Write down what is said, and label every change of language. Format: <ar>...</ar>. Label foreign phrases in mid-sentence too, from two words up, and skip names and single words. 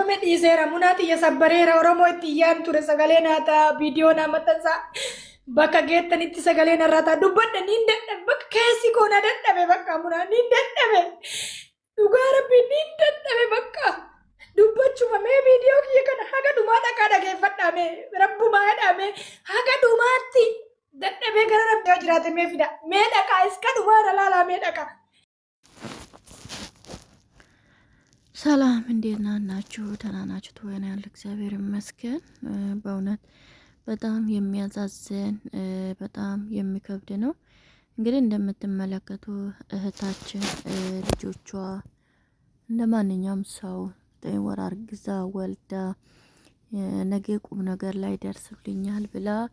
<om>dhabame dhiiseera munaati iya sabbareera Oromoo itti iyyaan ture sagalee naataa viidiyoo naa maxxansaa bakka geettanitti sagalee narraa ta'a dubbadha niin dadhabe bakka keessi koo na dadhabe bakka munaa niin dadhabe dhugaa rabbi niin dadhabe bakka dubbachuma mee viidiyoo kiyya kana haga dhumaa dhaqaa dhageeffadhaa mee rabbumaa jedhamee haga dhumaatti dadhabee gara rabbii yoo jiraate mee fida mee dhaqaa iska dhumaa na laalaa mee dhaqaa.</om> <am>ሰላም እንዴት ናችሁ? ደህና ናችሁ? ተወና ያለ እግዚአብሔር ይመስገን። በእውነት በጣም የሚያዛዝን በጣም የሚከብድ ነው። እንግዲህ እንደምትመለከቱ እህታችን ልጆቿ እንደማንኛውም ሰው 9 ወር አርግዛ ወልዳ ነገ ቁም ነገር ላይ ደርስልኛል ብላ</am>